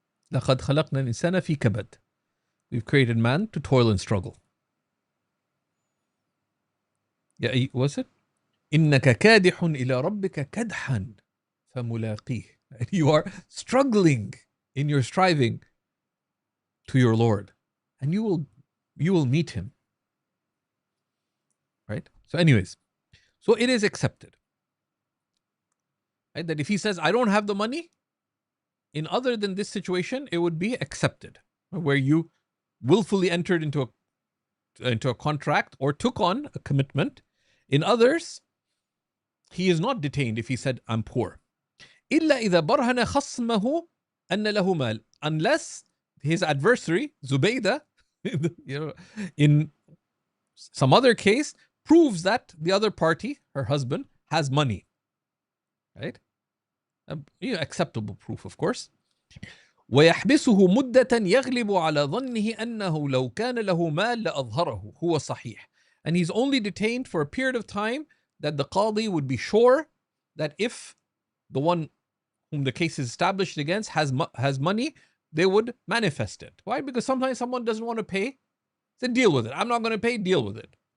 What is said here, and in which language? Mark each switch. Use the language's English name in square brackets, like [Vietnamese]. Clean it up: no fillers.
[Arabic] لقد خلقنا الإنسان في كبد. [English] We've created man to toil and struggle. Yeah, was it? [Arabic] إنك كادح إلى ربك كدحا فملاقيه. [English] You are struggling in your striving to your Lord, and you will meet him. Right? So anyways, so it is accepted. Right? That if he says, I don't have the money, in other than this situation, it would be accepted. Where you willfully entered into a contract or took on a commitment. In others, he is not detained if he said, I'm poor. [Arabic] إلا إذا برهن خصمه أن له مال. [English] Unless his adversary, Zubaydah, in some other case, proves that the other party, her husband, has money. Right? Acceptable proof, of course. [Arabic] ويحبسه مدة يغلب على ظنه أنه لو كان له مال لأظهره هو صحيح. [English] And he's only detained for a period of time that the Qadi would be sure that if the one whom the case is established against has money, they would manifest it. Why? Because sometimes someone doesn't want to pay, then deal with it. I'm not going to pay, deal with it.